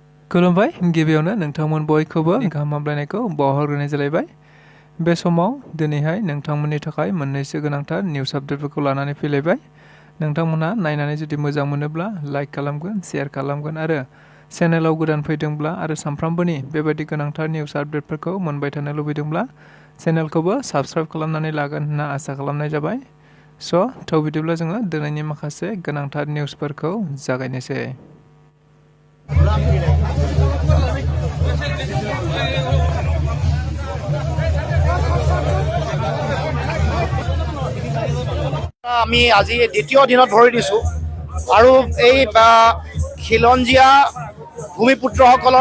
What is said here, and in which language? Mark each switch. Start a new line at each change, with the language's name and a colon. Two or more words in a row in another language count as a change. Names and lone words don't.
Bodo: खुलुमबाय गिबियावनो नोंथांमोन बयखौबो गाहाम हामलायनायखौ बावहरग्रोनाय जालायबाय बे समाव दिनैहाय नोंथांमोननि थाखाय मोननैसो गोनांथार निउस आपडेटफोरखौ लानानै फैलायबाय नोंथांमोनहा नायनानै जुदि मोजां मोनोब्ला लाइक खालामगोन शेयार खालामगोन आरो चेनेलाव गोदान फैदोंब्ला आरो सानफ्रामबोनि बेबायदि गोनांथार निउस आपडेटफोरखौ मोनबाय थानो लुबैदोंब्ला चेनेलखौबो साबस्क्राइब खालामनानै लागोन होनना आसा खालामनाय जाबाय थ' बिदिब्ला जोङो दिनैनि माखासे गोनांथार निउसफोरखौ जागायनोसै
Assamese: আমি আজি দ্বিতীয় দিনত ধৰি দিছো আৰু এই খিলঞ্জীয়া ভূমিপুত্ৰসকলৰ